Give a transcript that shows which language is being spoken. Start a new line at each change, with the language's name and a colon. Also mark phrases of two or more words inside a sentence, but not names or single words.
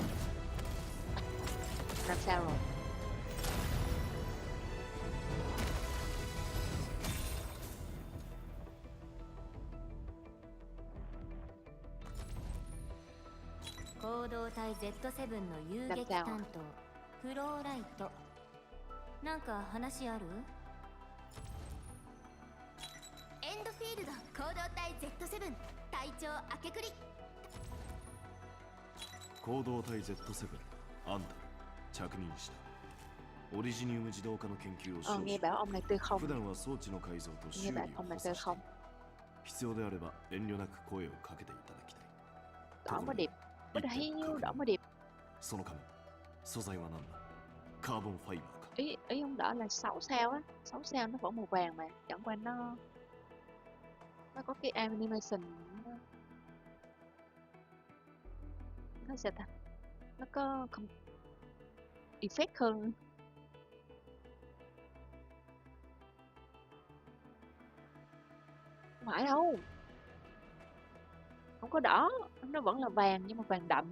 Vietnamese: 5 sao rồi.
Japanese: Z7 の遊撃担当フローライト。なんか話ある？エンドフィールド行動隊 Z7 隊長明けくり。行動隊 Z7 アンダル着任した。オリジニウム自動化の研究を少々。普段は装置の改造と修理を補佐している。必要であれば遠慮なく声をかけていただきたい。
Vietnamese: Đỏ mới đẹp. Bích hiếu đỏ mới đẹp.
Japanese: その仮面素材は何だ？カーボンファイバーか。
Vietnamese: Ý ông đỏ là 6 sao á. 6 sao nó vẫn màu vàng mà. Chẳng qua nó Nó có cái animation, nó sẽ ta, nó có không effect hơn. Không phải đâu, không có đỏ, nó vẫn là vàng nhưng mà vàng đậm.